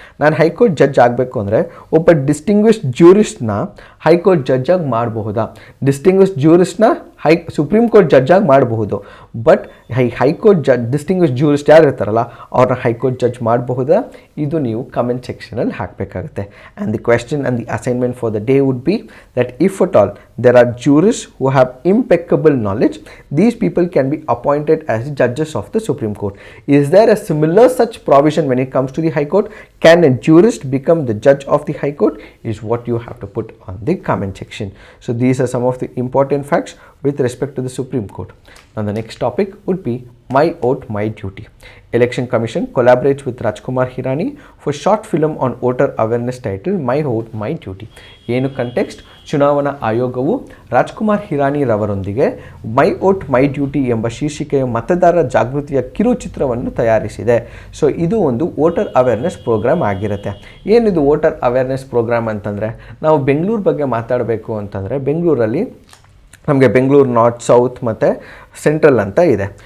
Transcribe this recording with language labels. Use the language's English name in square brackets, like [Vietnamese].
[Kannada] ನಾನು high court judge ಆಗಬೇಕು ಅಂದರೆ ಒಬ್ಬ ಡಿಸ್ಟಿಂಗ್ವಿಶ್ಡ್ ಜ್ಯೂರಿಸ್ಟ್ನ ಹೈಕೋರ್ಟ್ ಜಡ್ಜ್ ಆಗಿ ಮಾಡಬಹುದಾ? ಡಿಸ್ಟಿಂಗ್ವಿಶ್ಡ್ ಜ್ಯೂರಿಸ್ಟ್ನ ಸುಪ್ರೀಂ ಕೋರ್ಟ್ ಜಡ್ಜ್ ಆಗಿ ಮಾಡಬಹುದು. ಬಟ್ ಹೈಕೋರ್ಟ್ ಡಿಸ್ಟಿಂಗ್ವಿಶ್ಡ್ ಜ್ಯೂರಿಸ್ಟ್ ಯಾರು ಇರ್ತಾರಲ್ಲ ಅವ್ರನ್ನ ಹೈಕೋರ್ಟ್ ಜಡ್ಜ್ ಮಾಡಬಹುದಾ? ಇದು ನೀವು ಕಮೆಂಟ್ ಸೆಕ್ಷನಲ್ಲಿ ಹಾಕಬೇಕಾಗುತ್ತೆ. [English] And the question and the assignment for the day would be that if at all there are jurists who have impeccable knowledge, these people can be appointed as judges of the Supreme Court. Is there a similar such provision when it comes to the High Court? Can a jurist become the judge of the High Court? Is what you have to put on the comment section. So these are some of the important facts with respect to the Supreme Court. Now the next topic would be My Vote, My Duty. Election Commission collaborates with Rajkumar Hirani for short film on voter awareness titled My Vote, My Duty. [Kannada] ಏನು context? ಚುನಾವಣಾ ಆಯೋಗವು ರಾಜ್ಕುಮಾರ್ ಹಿರಾನಿ ರವರೊಂದಿಗೆ ಮೈ vote my duty ಎಂಬ ಶೀರ್ಷಿಕೆಯ ಮತದಾರರ ಜಾಗೃತಿಯ ಕಿರುಚಿತ್ರವನ್ನು ತಯಾರಿಸಿದೆ. So ಇದು ಒಂದು voter awareness program ಆಗಿರುತ್ತೆ. ಏನಿದು ವೋಟರ್ ಅವೇರ್ನೆಸ್ ಪ್ರೋಗ್ರಾಮ್ ಅಂತಂದರೆ, ನಾವು ಬೆಂಗಳೂರು ಬಗ್ಗೆ ಮಾತಾಡಬೇಕು ಅಂತಂದರೆ ಬೆಂಗಳೂರಲ್ಲಿ ನಮಗೆ ಬೆಂಗಳೂರು ನಾರ್ತ್, ಸೌತ್ ಮತ್ತು ಸೆಂಟ್ರಲ್ ಅಂತ ಇದೆ.